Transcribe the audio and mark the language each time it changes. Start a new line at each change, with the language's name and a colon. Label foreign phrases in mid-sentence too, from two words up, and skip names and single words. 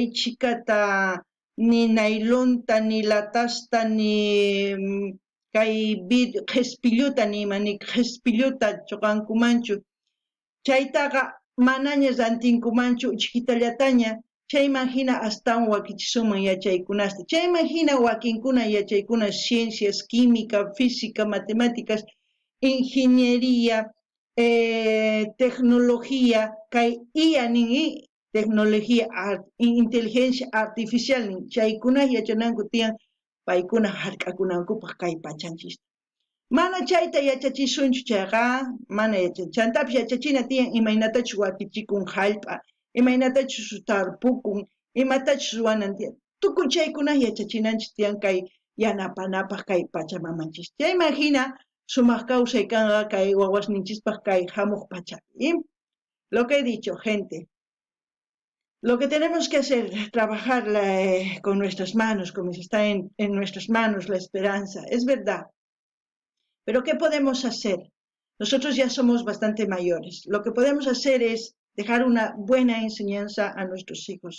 Quechua: chikata ni naylunta ni latasta ni kay qhispilluta ni qhispilluta chuqankumanchu chaytaqa manaña rantinkumanchu chiquitallataña chayman hina astawan wakichisunman yachaykunasta chayman hina wakinkuna yachaykuna
Spanish: ciencias química física matemáticas ingeniería
Quechua: tecnología kay IA nin
Spanish: tecnología inteligencia artificial
Quechua: nin chaykuna yachananku tiyan paykuna hark'akunankupaq kay pachanchista mana chayta yachachisunchu chayqa mana chantapis yachachina tiyan imaynatachus wakichikun hallp'a imaynatachus tarpukun imatachus ruwanan tiyan tukuy chaykuna yachachinanchis tiyan kay yanapanapaq kay pachamamanchis chayman hina sumaq kawsay kanqa kay wawasninchispaq kay hamuq pachapi
Spanish: lo que he dicho gente lo que tenemos que hacer trabajar con nuestras manos como está en nuestras manos la esperanza es verdad. Pero ¿qué podemos hacer? Nosotros ya somos bastante mayores. Lo que podemos hacer es dejar una buena enseñanza a nuestros hijos.